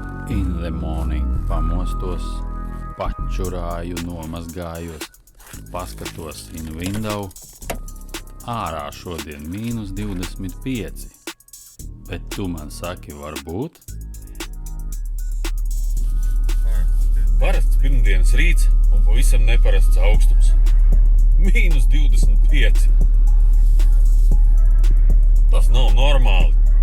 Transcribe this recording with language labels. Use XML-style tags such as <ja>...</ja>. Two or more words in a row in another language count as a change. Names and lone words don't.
<en>In the morning</en> <lv>pamostos, pačurāju, nomazgājos, paskatos</lv> <en>in window.</en> <lv>Ārā šodien -25, bet tu man saki, varbūt? Parasts pirmdienas rīts un pavisam neparasts augstums. -25. Tas nav normāli.</lv>